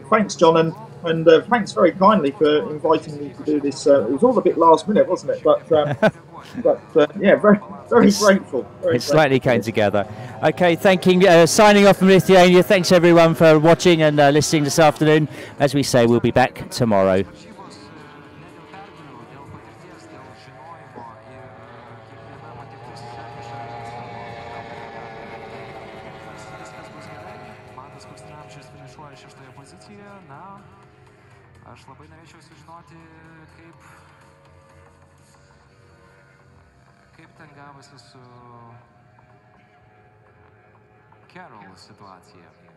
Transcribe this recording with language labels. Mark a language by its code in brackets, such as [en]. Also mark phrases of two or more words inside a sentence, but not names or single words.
[en] Thanks, John, and thanks very kindly for inviting me to do this. It was all a bit last minute, wasn't it? But yeah, very grateful. It slightly came together. Okay, signing off from Lithuania. Thanks everyone for watching and listening this afternoon. As we say, we'll be back tomorrow. [lt] Aš labai norėčiau sužinoti, kaip ten gavosi su Carol situacija.